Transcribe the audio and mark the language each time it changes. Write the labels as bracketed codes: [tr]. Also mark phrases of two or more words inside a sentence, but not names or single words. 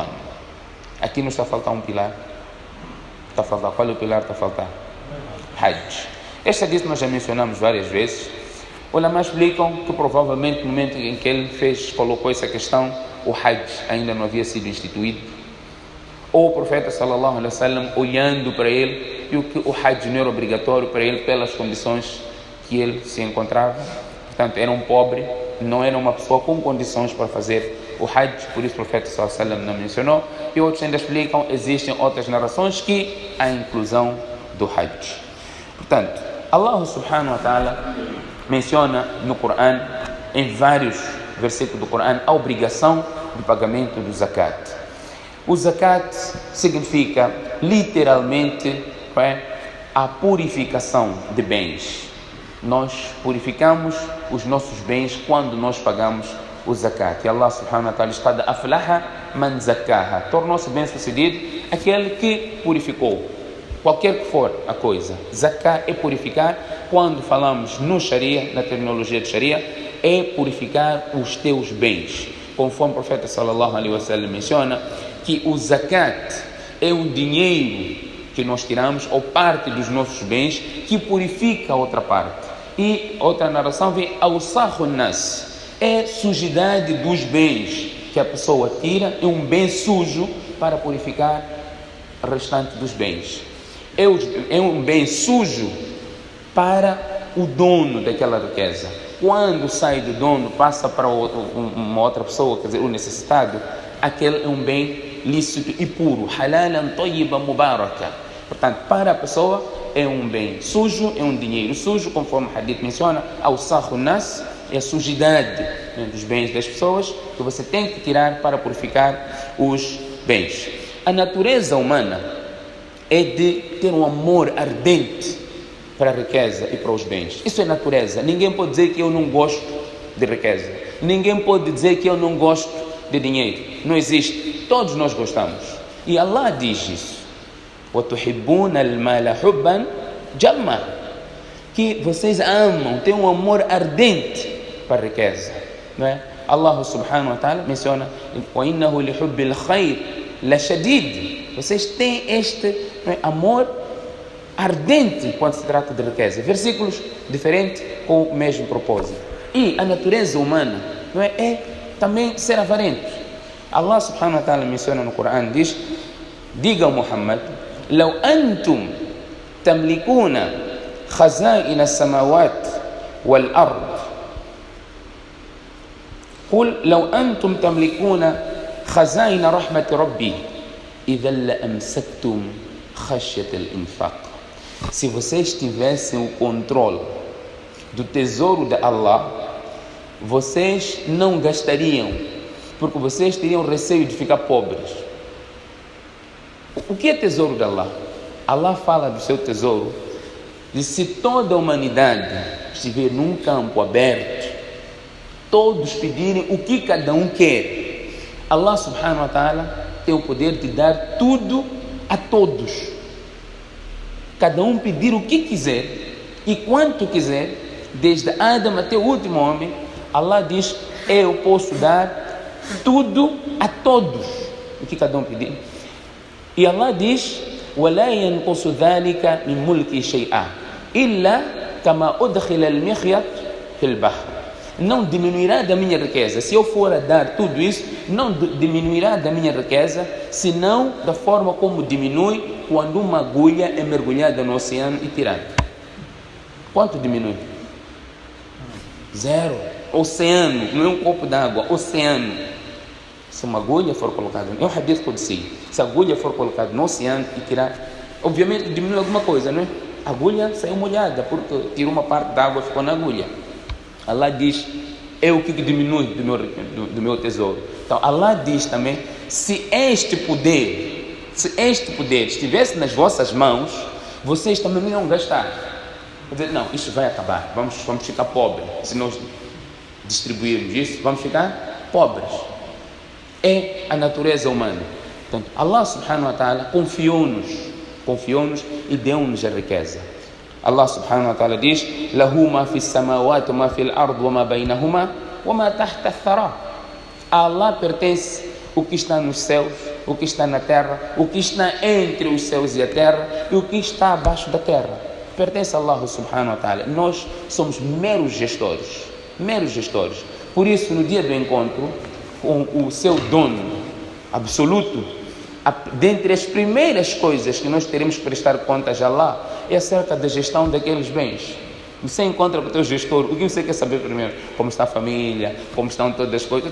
[pt] Aqui não está a faltar um pilar. Está a faltar. Qual é o pilar que está a faltar? Hajj. Esta diz que nós já mencionamos várias vezes. Ulama explicam que provavelmente no momento em que ele colocou essa questão, o Hajj ainda não havia sido instituído. Ou o profeta [ar] صلى الله عليه وسلم, [pt] olhando para ele, viu que o Hajj não era obrigatório para ele pelas condições que ele se encontrava. Portanto, era um pobre, não era uma pessoa com condições para fazer o Hajj, por isso o profeta [ar] صلى الله عليه وسلم [pt] não mencionou. E outros ainda explicam, existem outras narrações que há a inclusão do Hajj. Portanto, [ar] الله سبحانه وتعالى [pt] menciona no Coran, em vários versículos do Coran, a obrigação de pagamento do zakat. O zakat significa literalmente a purificação de bens. Nós purificamos os nossos bens quando nós pagamos o zakat. E [ar] الله سبحانه وتعالى [pt] está a [ar] أفلح من زكاها, [pt] tornou-se bem sucedido aquele que purificou. Qualquer que for a coisa, zakat é purificar. Quando falamos no Sharia, na terminologia de Sharia, é purificar os teus bens. Conforme o profeta [ar] صلى الله عليه وسلم [pt] menciona, que o zakat é um dinheiro que nós tiramos, ou parte dos nossos bens, que purifica a outra parte. E outra narração vem ao nas, é sujidade dos bens que a pessoa tira, é um bem sujo para purificar o restante dos bens. É um bem sujo para o dono daquela riqueza. Quando sai do dono, passa para uma outra pessoa, quer dizer, o necessitado, aquele é um bem lícito e puro. [ar] حلالا طيبا مباركا. [pt] Portanto, para a pessoa é um bem sujo, é um dinheiro sujo, conforme o hadith menciona, [ar] أوساخ الناس, [pt] é a sujidade dos bens das pessoas que você tem que tirar para purificar os bens. A natureza humana é de ter um amor ardente para a riqueza e para os bens. Isso é natureza. Ninguém pode dizer que eu não gosto de riqueza. Ninguém pode dizer que eu não gosto de dinheiro. Não existe. Todos nós gostamos. E Allah diz isso. [ar] وَتُحِبُّونَ الْمَالَ حُبًّا جَمًّا, [pt] que vocês amam, têm um amor ardente para a riqueza. Não é? [ar] الله سبحانه وتعالى [pt] menciona [ar] وَإِنَّهُ لِحُبِّ الْخَيْرِ لَشَدِيدٌ. [pt] Vocês têm este amor ardente quando se trata de riqueza. Versículos diferentes com o mesmo propósito. E a natureza humana é também ser avarento. [ar] الله سبحانه وتعالى [pt] menciona no Coran, diz: diga ao Muhammad, [ar] لو أنتم تملكون خزائن السماوات والأرض قل لو أنتم تملكون خزائن رحمة ربي إذا لأمسكتم خشية الإنفاق. [pt] Se vocês tivessem o controle do tesouro de Allah, vocês não gastariam, porque vocês teriam receio de ficar pobres. O que é tesouro de Allah? Allah fala do seu tesouro, de se toda a humanidade estiver num campo aberto, todos pedirem o que cada um quer, [ar] الله سبحانه وتعالى [pt] tem o poder de dar tudo a todos. Cada um pedir o que quiser e quanto quiser, desde Adam até o último homem, Allah diz: eu posso dar tudo a todos o que cada um pedir. E Allah diz: [ar] وَلَا يَنْقُصُ ذَلِكَ مِنْ مُلْكِ شَيْئًا إِلَّا كَمَا أُدْخِلَ الْمِخْيَطُ فِي الْبَحْرِ. [pt] Não diminuirá da minha riqueza. Se eu for a dar tudo isso, não diminuirá da minha riqueza, senão da forma como diminui quando uma agulha é mergulhada no oceano e tirada. Quanto diminui? Zero. Oceano, não é um copo d'água, oceano. Se uma agulha for colocada, é um [ar] حديث قدسي, [pt] se a agulha for colocada no oceano e tirar, obviamente diminui alguma coisa, não é? A agulha saiu molhada, porque tirou uma parte da água e ficou na agulha. Allah diz: é o que diminui do meu tesouro. Então Allah diz também: se este poder estivesse nas vossas mãos, vocês também não iam gastar. Quer dizer, não, isso vai acabar, vamos ficar pobres. Se nós distribuirmos isso, vamos ficar pobres. É a natureza humana. Portanto, [ar] الله سبحانه وتعالى [pt] confiou-nos confiou-nos e deu-nos a riqueza. [ar] الله سبحانه وتعالى diz: له ما في السماوات ما في الأرض وما بينهما وما تحت الثرى. [pt] A Allah pertence o que está nos céus, o que está na terra, o que está entre os céus e a terra e o que está abaixo da terra. Pertence a [ar] الله سبحانه وتعالى. [pt] Nós somos meros gestores. Meros gestores. Por isso, no dia do encontro, com o seu dono absoluto, dentre as primeiras coisas que nós teremos que prestar contas a Allah é acerca da gestão daqueles bens. Você encontra com o teu gestor, o que você quer saber primeiro? Como está a família, como estão todas as coisas.